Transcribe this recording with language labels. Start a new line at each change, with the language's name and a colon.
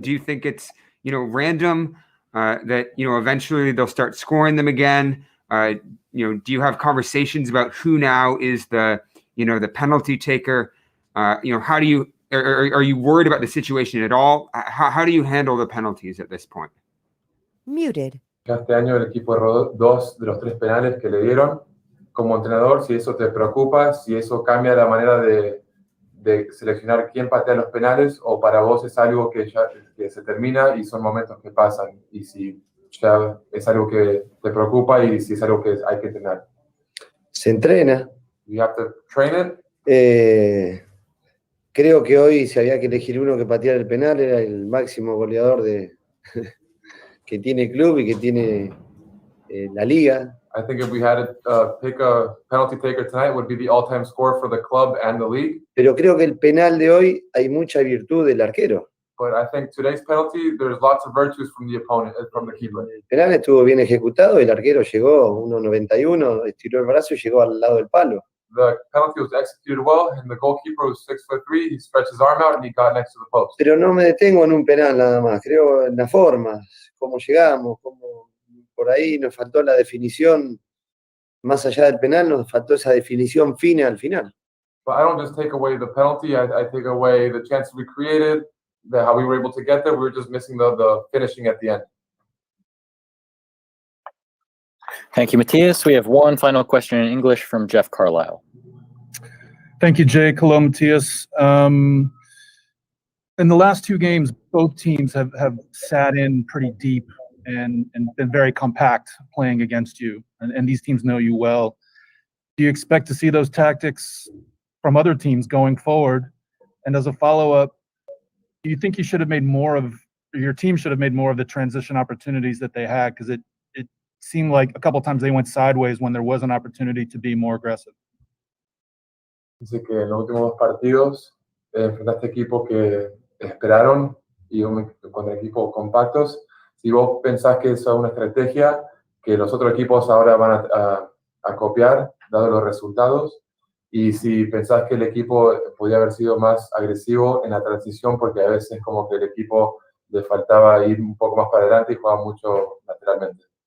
English: Do you think it's, you know, random that, you know, eventually they'll start scoring them again? You know, do you have conversations about who now is the, you know, the penalty taker? You know, how do you, are you worried about the situation at all? How do you handle the penalties at this point? Muted.
Spanish: Este año el equipo erró 2 de los 3 penales que le dieron. Como entrenador, si eso te preocupa, si eso cambia la manera de seleccionar quién patea los penales, o para vos es algo que ya que se termina y son momentos que pasan, y si ya es algo que te preocupa y si es algo que hay que entrenar. Se entrena.
English: You have to train it.
Spanish: Creo que hoy, si había que elegir uno que pateara el penal, era el máximo goleador que tiene el club y que tiene la liga.
English: I think if we had to pick a penalty taker tonight, it would be the all-time scorer for the club and the league.
Spanish: Pero creo que el penal de hoy hay mucha virtud del arquero.
English: But I think today's penalty, there's lots of virtues from the opponent, from the keeper.
Spanish: El penal estuvo bien ejecutado, el arquero llegó 1.91, estiró el brazo y llegó al lado del palo.
English: The penalty was executed well, and the goalkeeper was 6'3". He stretched his arm out and he got next to the post.
Spanish: Pero no me detengo en un penal nada más, creo en las formas, cómo llegamos, cómo por ahí nos faltó la definición, más allá del penal, nos faltó esa definición fina al final.
English: But I don't just take away the penalty, I take away the chances we created, how we were able to get there. We were just missing the finishing at the end. Thank you, Matias. We have one final question in English from Jeff Carlisle. Thank you, Jake. Hello, Matias. In the last two games, both teams have sat in pretty deep and been very compact playing against you. And these teams know you well. Do you expect to see those tactics from other teams going forward? And as a follow-up, do you think you should have made more of, or your team should have made more of the transition opportunities that they had? Because it seemed like a couple times they went sideways when there was an opportunity to be more aggressive.
Spanish: Dice que en los últimos dos partidos enfrentaste equipos que esperaron y contra equipos compactos. Si vos pensás que eso es una estrategia que los otros equipos ahora van a copiar, dado los resultados, y si pensás que el equipo podía haber sido más agresivo en la transición, porque a veces como que el equipo le faltaba ir un poco más para adelante y jugaba mucho lateralmente.